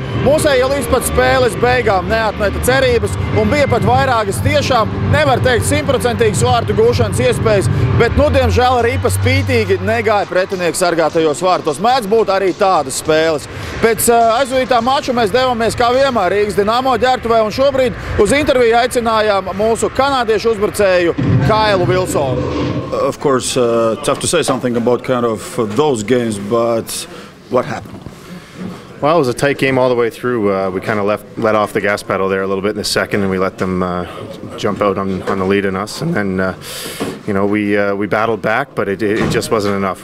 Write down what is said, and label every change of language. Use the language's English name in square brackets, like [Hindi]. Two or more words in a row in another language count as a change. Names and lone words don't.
[Latvian] Mūsējie līdz pat spēles beigām neatmeta cerības un bija pat vairākas tiešām, nevar teikt, 100% vārtu gūšanas iespējas, bet, diemžēl, arī pa spītīgi negāja pretinieku sargātajos vārtos. Mēdz būt arī tādas spēles. Pēc aizvadītā mača mēs devāmies kā vienmēr Rīgas Dinamo ģērbtuvē un šobrīd uz interviju aicinājām mūsu kanādiešu uzbrucēju Kailu Vilsonu. [English] Of course, tough to say something about kind of those games, but what happened? Well, it was a tight game all the way through. We kind of let off the gas pedal there a little bit in the second, and we let them jump out on the lead in us. And then, we battled back, but it just wasn't enough.